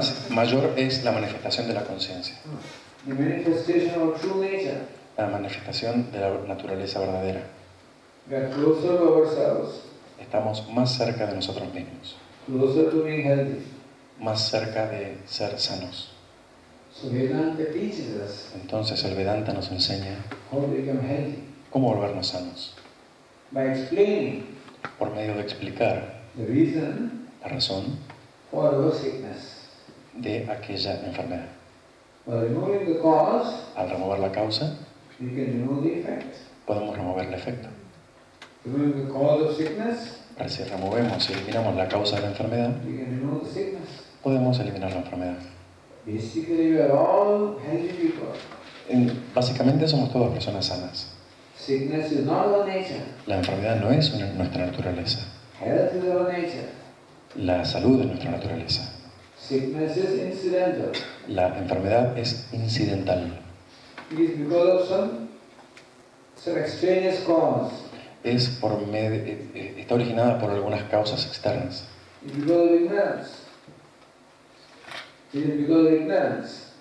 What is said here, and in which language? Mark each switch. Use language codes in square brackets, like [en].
[es] mayor es la manifestación de la conciencia, [en] The manifestation of true nature. [es] la manifestación de la naturaleza verdadera. [en] We are closer to ourselves, [es] Estamos más cerca de nosotros mismos, [en] closer to being healthy. [es] más cerca de ser sanos. [en] So Vedanta teaches us [es] Entonces el Vedanta nos enseña [en] how to become healthy [es] cómo volvernos sanos, [en] by explaining [es] por medio de explicar [en] the reason [es] la razón [en] for our sickness. [es] de aquella enfermedad. [en] By removing the cause, [es] Al remover la causa, [en] we can remove the effect. [es] podemos remover el efecto. [en] Removing the cause of sickness, [es] Pero si removemos y eliminamos la causa de la enfermedad, [en] we can remove the sickness. [es] podemos eliminar la enfermedad. [en] Basically, we are all healthy people. [es] Básicamente somos todas personas sanas. [en] Sickness is not our nature. [es] La enfermedad no es nuestra naturaleza. [en] Health is our nature. [es] La salud es nuestra naturaleza. [en] Sickness is incidental. [es] La enfermedad es incidental. [en] It is because of some extraneous cause. [es] Está originada por algunas causas externas. [en] It is because of ignorance. It is because of ignorance.